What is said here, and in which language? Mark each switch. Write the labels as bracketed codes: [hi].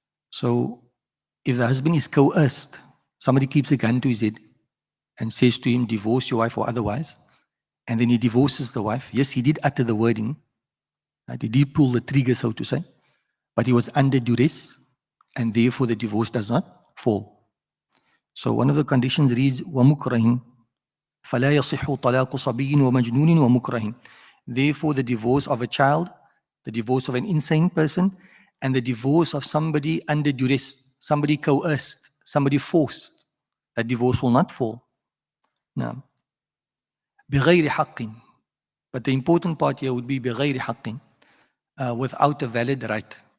[en] So if the husband is coerced, somebody keeps a gun to his head and says to him, divorce your wife or otherwise, and then he divorces the wife. Yes, he did utter the wording. He did pull the trigger, so to say, but he was under duress, and therefore the divorce does not fall. So one of the conditions reads, [ar] وَمُكْرَهٍ فَلَا يَصِحُّ طَلَاقُ صَبِيٍّ وَمَجْنُونٍ وَمُكْرَهٍ. [en] Therefore the divorce of a child, the divorce of an insane person, and the divorce of somebody under duress, somebody coerced, somebody forced, that divorce will not fall. [ar] Now, بِغَيْرِ حَقٍ. [en] But the important part here would be [ar] بِغَيْرِ حَقٍ, [en] without a valid right.